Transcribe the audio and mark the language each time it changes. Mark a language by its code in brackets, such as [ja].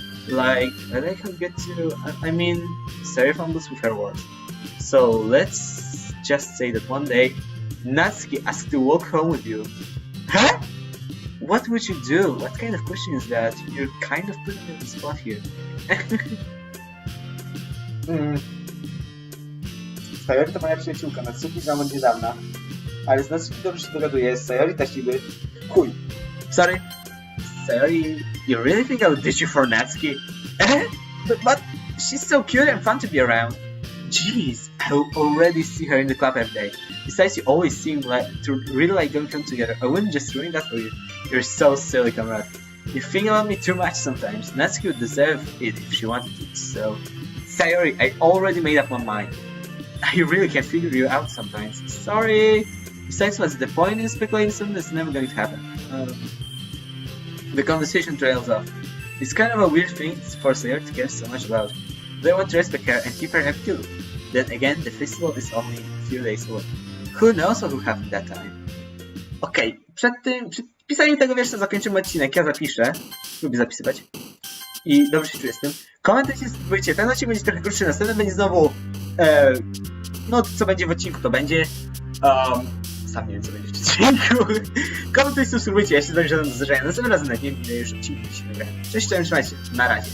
[en] Like, I think I'll get to... I mean, Sayori fumbles with her words. So, let's just say that one day, Natsuki asked to walk home with you. Huh? What would you do? What kind of question is that? You're kind of putting me on the spot here. [pl] Sayori to moja przyjaciółka, Natsuki znam od niedawna. Ale z Natsuki dobrze się dogaduję, z Sayori też niby... Chuj. Sorry. [en] Sayori, you really think I would ditch you for Natsuki? but she's so cute and fun to be around. Jeez, I already see her in the club every day. Besides, you always seem to really like going home together. I wouldn't just ruin that for you. You're so silly, Conrad. You think about me too much sometimes. Natsuki would deserve it if she wanted it, so... Sayori, I already made up my mind. I really can't figure you out sometimes. Sorry! Besides, what's the point in speculating something that's never going to happen? The conversation trails off. It's kind of a weird thing for Sayori to care so much about. They want to respect her and keep her happy too. Then again, the festival is only a few days away. Who knows what will happen that time? [pl] Okej, przed pisaniem tego wiersza zakończymy odcinek, ja zapiszę. Lubię zapisywać. I dobrze się czuję z tym. Komentujcie, subskrybujcie. Ten odcinek będzie trochę krótszy, następny będzie znowu... no, co będzie w odcinku, to będzie... sam nie wiem, co będzie w odcinku. Komentujcie, subskrybujcie, ja się z wami żadnym do zdarzenia. Następnym razem na nie już odcinku się nagrałem. Cześć, trzymajcie się. Na razie.